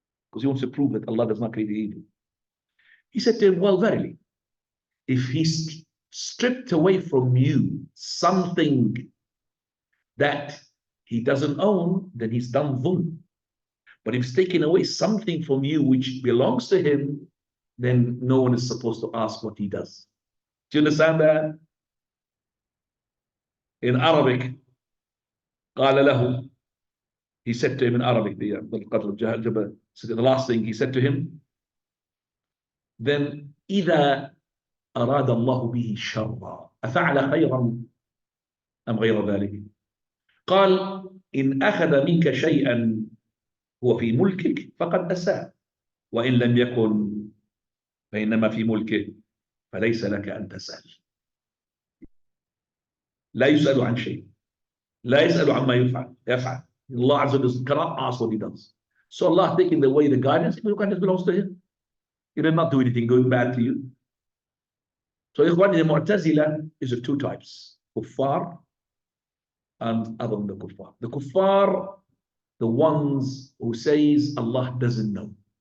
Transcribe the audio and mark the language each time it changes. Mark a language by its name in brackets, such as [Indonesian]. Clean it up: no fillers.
[English] Because he wants to prove that Allah does not create evil. He said to him, well, verily, if He stripped away from you something that He doesn't own, then He's done dhulm. But if He's taken away something from you which belongs to Him, then no one is supposed to ask what He does. Do you understand that? In Arabic, [Arabic] قال له, [English] he said to him in Arabic, the last thing he said to him, then [Arabic] إذا أراد الله به شرا أفعل خيرا أم غير ذلك؟ قال إن أخذ منك شيئا هو في ملكك فقد أساء وإن لم يكن فإنما في ملكه فليس لك أن تسأل. لا يسأل عن شيء, لا يسأل عما يفعل. [English] Allah Azza wa Jalla cannot ask what He does. So Allah taking away the guidance, the guidance belongs to Him. He did not do anything good, bad to you. So Ikhwan, the Mu'tazila is of two types, Kuffar and other than the Kuffar. The Kuffar, the ones who says Allah doesn't know.